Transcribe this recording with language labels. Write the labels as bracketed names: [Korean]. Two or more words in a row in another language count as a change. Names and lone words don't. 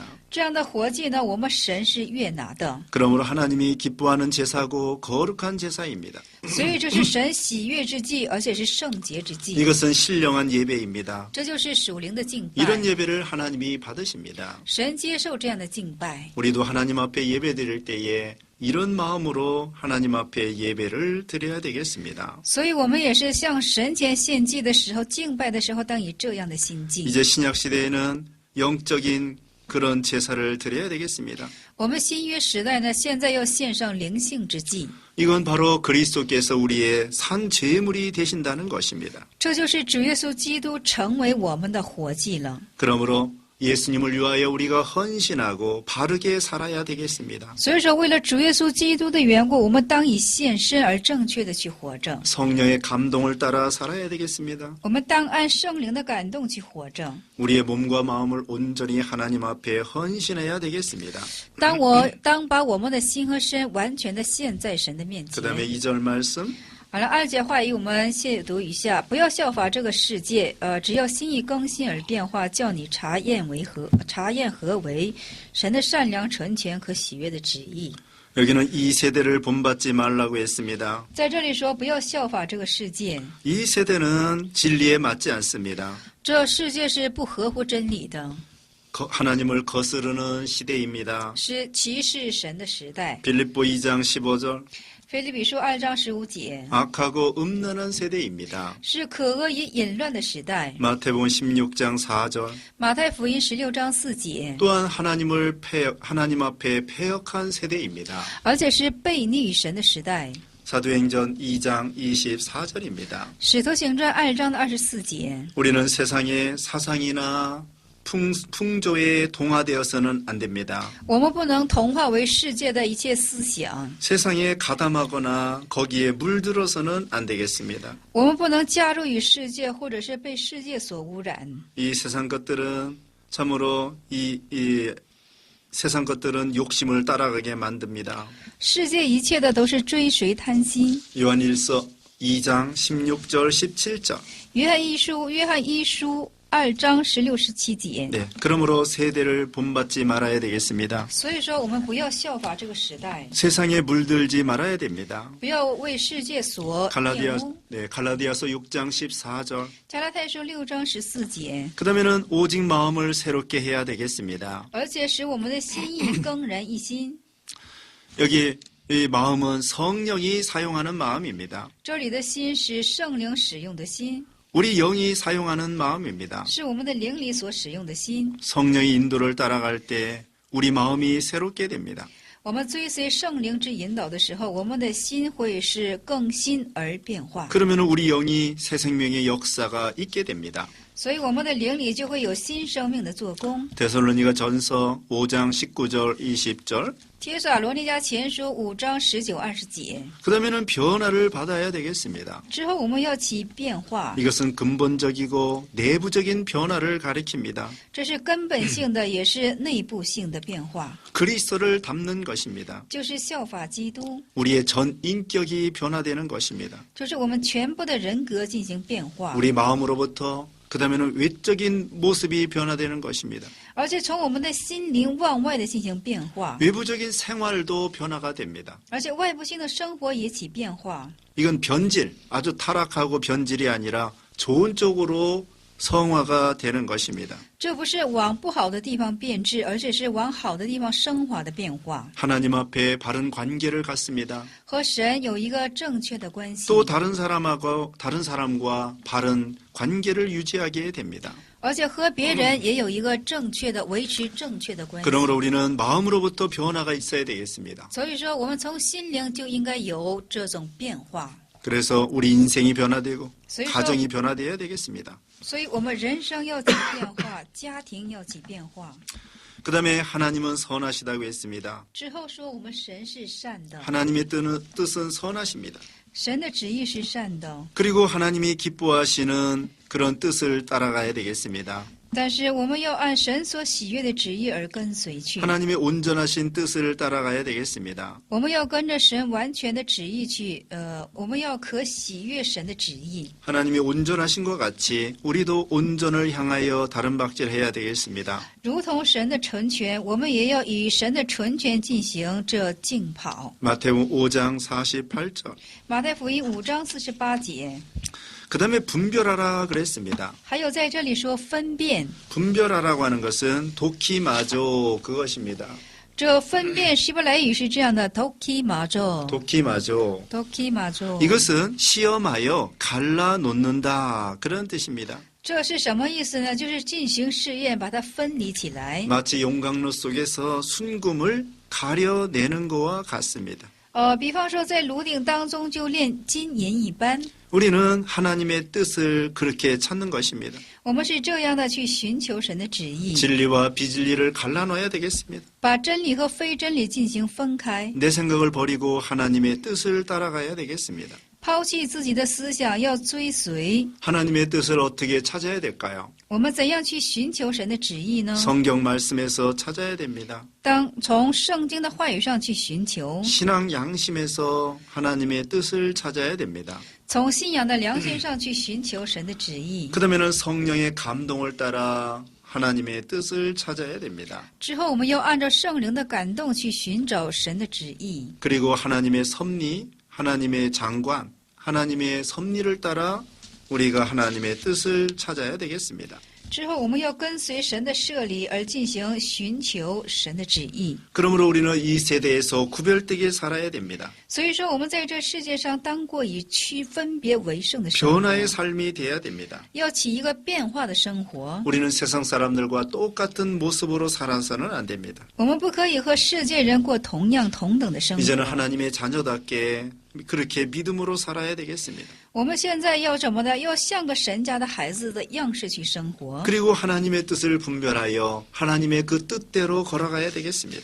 [Chinese] 这样的活祭呢，我们神是悦纳的， [Korean] 그러므로 하나님이 기뻐하는 제사고 거룩한 제사입니다. [Chinese] 所以这是神喜悦之祭，而且是圣洁之祭。 [Korean] 이것은 신령한 예배입니다. [Chinese] 这就是属灵的敬拜。 [Korean] 이런 예배를 하나님이 받으십니다. [Chinese] 神接受这样的敬拜。 [Korean] 우리도 하나님 앞에 예배 드릴 때에 이런 마음으로 하나님 앞에 예배를 드려야 되겠습니다. [Chinese] 所以我们也是向神前献祭的时候、敬拜的时候，当以这样的心境。 [Korean] 이제 신약 시대에는 영적인 그런 제사를 드려야 되겠습니다. [Chinese] 我们新约时代呢，现在要献上灵性之祭， [Korean] 이건 바로 그리스도께서 우리의 산 제물이 되신다는 것입니다. [Chinese] 这就是主耶稣基督成为我们的活祭了。 [Korean] 그러므로 예수님을 위하여 우리가 헌신하고 바르게 살아야 되겠습니다. [Chinese] 所以说，为了主耶稣基督的缘故，我们当以献身而正确的去活着。 [Korean] 성령의 감동을 따라 살아야 되겠습니다. [Chinese] 我们当按圣灵的感动去活着。 [Korean] 우리의 몸과 마음을 온전히 하나님 앞에 헌신해야 되겠습니다. [Chinese] 当把我们的心和身完全的献在神的面 [Korean] 그 [Chinese] 前。 [Korean] 다음에 2절 말씀 [Chinese] 好了，2节话语我们亵读一下，不要效法这个世界，只要心意更新而变化，叫你察验何为神的善良、纯全和喜悦的旨意。 [Korean] 여기는 이 세대를 본받지 말라고 했습니다. [Chinese] 在这里说，不要效法这个世界， [Korean] 이 세대는 진리에 맞지 않습니다. [Chinese] 这世界是不合乎真理的， [Korean] 하나님을 거스르는 시대입니다. [Chinese] 是歧视神的时代。 [Korean] 빌립보 2장 15절 [Chinese] 腓立比书2章15节， [Korean] 악하고 음란한 세대입니다. [Chinese] 是可恶以淫乱的时代。 [Korean] 마태복음 16장 4절 [Chinese] 马太福音16章4节， [Korean] 또한 하나님 앞에 패역한 세대입니다. [Chinese] 而且是悖逆神的时代。 [Korean] 사도행전 2장 24절입니다. [Chinese] 使徒行传2章的24节， [Korean] 우리는 세상의 사상이나 풍조에 동화되어서는 안 됩니다. [Chinese] 我们不能同化为世界的一切思想， [Korean] 세상에 가담하거나 거기에 물들어서는 안 되겠습니다. [Chinese] 我们不能加入与世界，或者是被世界所污染。 [Korean] 이 세상 것들은 참으로 이 세상 것들은 욕심을 따라가게 만듭니다. [Chinese] 世界一切的都是追随贪心。 [Korean] 요한일서 2장 16절 17절 [Chinese] 约翰一书2章16、17节。 [Korean] 네, 그러므로 세대를 본받지 말아야 되겠습니다. [Chinese] 所以说，我们不要效法这个时代， [Korean] 세상에 물들지 말아야 됩니다. [Chinese] 不要为世界所玷污。 [Korean] 갈라디아서 6장 14절 [Chinese] 加拉太书6章14节， [Korean] 그 다음에는 오직 마음을 새롭게 해야 되겠습니다. [Chinese] 而且使我们的心意更然一新。 [Korean] 여기 이 마음은 성령이 사용하는 마음입니다. [Chinese] 这里的心是圣灵使用的心， [Korean] 우리 영이 사용하는 마음입니다. [Chinese] 是我们的灵里所使用的心。 [Korean] 성령의 인도를 따라갈 때 우리 마음이 새롭게 됩니다. [Chinese] 我们追随圣灵之引导的时候，我们的心会是更新而变化。 [Korean] 그러면 우리 영이 새 생명의 역사가 있게 됩니다. [Chinese] 所以我们的灵里就会有新生命的做工。 [Korean] 데살로니가 전서 5장 19절 20절. [Chinese] 帖撒罗尼迦前书5章19、20节。 [Korean] 그 다음에는 변화를 받아야 되겠습니다. [Chinese] 之后我们要起变化， [Korean] 이것은 근본적이고 내부적인 변화를 가리킵니다. [Chinese] 这是根本性的，也是内部性的变化， [Korean] 그리스도를 닮는 것입니다. [Chinese] 就是效法基督， [Korean] 우리의 전 인격이 변화되는 것입니다. [Chinese] 就是我们全部的人格进行变化， [Korean] 우리 마음으로부터 그 다음에는 외적인 모습이 변화되는 것입니다. [Chinese] 而且从我们的心灵往外的进行变化， [Korean] 외부적인 생활도 변화가 됩니다. [Chinese] 而且外部性的生活也起变化。 [Korean] 이건 변질, 아주 타락하고 변질이 아니라 좋은 쪽으로 성화가 되는 것입니다. [Chinese] 这不是往不好的地方变质，而且是往好的地方升华的变化， [Korean] 하나님 앞에 바른 관계를 갖습니다. [Chinese] 和神有一个正确的关系， [Korean] 또 다른 사람과 바른 관계를 유지하게 됩니다. [Chinese] 而且和别人也有一个正确的维持正确的关系。 [Korean] 그러므로 우리는 마음으로부터 변화가 있어야 되겠습니다. [Chinese] 所以说，我们从心灵就应该有这种变化， [Korean] 그래서 우리 인생이 변화되고 [Chinese] 所以说， [Korean] 가정이 변화되어야 되겠습니다. [Chinese] 所以我们人生要起变化，家庭要起变化。 [Korean] 그 다음에 하나님은 선하시다고 했습니다. [Chinese] 之后说，我们神是善的， [Korean] 하나님의 뜻은 선하십니다. [Chinese] 神的旨意是善的， [Korean] 그리고 하나님이 기뻐하시는 그런 뜻을 따라가야 되겠습니다. [Chinese] 但是我们要按神所喜悦的旨意而跟随去。 [Korean] 하나님의 온전하신 뜻을 따라가야 되겠습니다. [Chinese] 我们要跟着神完全的旨意去，我们要可喜悦神的旨意。 [Korean] 하나님이 온전하신 것 같이 우리도 온전을 향하여 다른 박질해야 되겠습니다. [Chinese] 如同神的纯全，我们也要以神的纯全进行这竞跑。 [Korean] 마태복음 5장 48절. [Chinese] 马太福音5章48节， [Korean] 그 다음에 분별하라 그랬습니다. [Chinese] 还有在这里说分辨， [Korean] 분별하라고 하는 것은 도키마조 그것입니다. [Chinese] 这分辨希伯来语是这样的 ，dokimajo，dokimajo。 [Korean] 도키마조. 이것은 시험하여 갈라놓는다 그런 뜻입니다. [Chinese] 这是什么意思呢？就是进行试验，把它分离起来。 [Korean] 마치 용광로 속에서 순금을 가려내는 것과 같습니다. [Chinese] 比方说在炉鼎当中就炼金银一般， [Korean] 우리는 하나님의 뜻을 그렇게 찾는 것입니다. [Chinese] 我们是这样的去寻求神的旨意， [Korean] 진리와 비진리를 갈라놔야 되겠습니다. [Chinese] 把真理和非真理进行分开， [Korean] 내 생각을 버리고 하나님의 뜻을 따라가야 되겠습니다. [Chinese] 抛弃自己的思想，要追随。 [Korean] 하나님의 뜻을 어떻게 찾아야 될까요? [Chinese] 我们怎样去寻求神的旨意呢？ [Korean] 성경 말씀에서 찾아야 됩니다. [Chinese] 当从圣经的话语上去寻求， [Korean] 신앙 양심에서 하나님의 뜻을 찾아야 됩니다. [Chinese] 从信仰的良心上去寻求神的旨意。 [Korean] 그러면은 성령의 감동을 따라 하나님의 뜻을 찾아야 됩니다. [Chinese] 之后，我们要按照圣灵的感动去寻找神的旨意， [Korean] 그리고 하나님의 섭리, 하나님의 장관, 하나님의 섭리를 따라 우리가 하나님의 뜻을 찾아야 되겠습니다. [Chinese] 之后我们要跟随神的设立而进行寻求神的旨意。 [Korean] 그러므로 우리는 이 세대에서 구별되게 살아야 됩니다. [Chinese] 所以说，我们在这世界上当过以区分别为圣的生活， [Korean] 변화의 삶이 돼야 됩니다. [Chinese] 要起一个变化的生活。 [Korean] 우리는 세상 사람들과 똑같은 모습으로 살아서는 안 됩니다. [Chinese] 我们不可以和世界人过同样同等的生 [Korean] 이제는 [Chinese] 活。 [Korean] 하나님의 자녀답게 그렇게 믿음으로 살아야 되겠습니다. [Chinese] 我们现在要什么呢？要像个神家的孩子的样式去生活， [Korean] 그리고 하나님의 뜻을 분별하여 하나님의 그 뜻대로 걸어가야 되겠습니다.